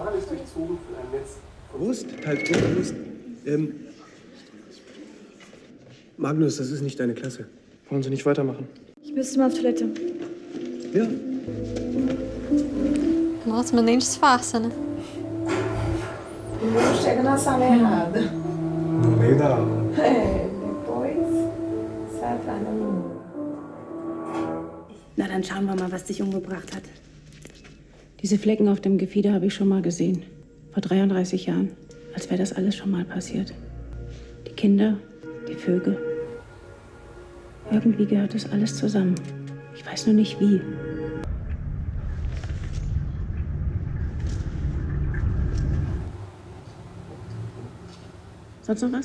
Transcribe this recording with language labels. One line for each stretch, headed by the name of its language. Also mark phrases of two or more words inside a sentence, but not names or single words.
German: Prost, halt Prost. Magnus, das ist nicht deine Klasse. Wollen Sie nicht weitermachen? Ich müsste mal auf Toilette. Ja.
Portuguese: Nossa, mas nem disfarça, né? Primeiro chega na sala errada. No meio da aula. É, depois sai atrás da menina.
German: Na, dann schauen wir mal, was dich umgebracht hat. Diese Flecken auf dem Gefieder habe ich schon mal gesehen. Vor 33 Jahren. Als wäre das alles schon mal passiert. Die Kinder, die Vögel. Irgendwie gehört das alles zusammen. Ich weiß nur nicht wie. Sonst noch was?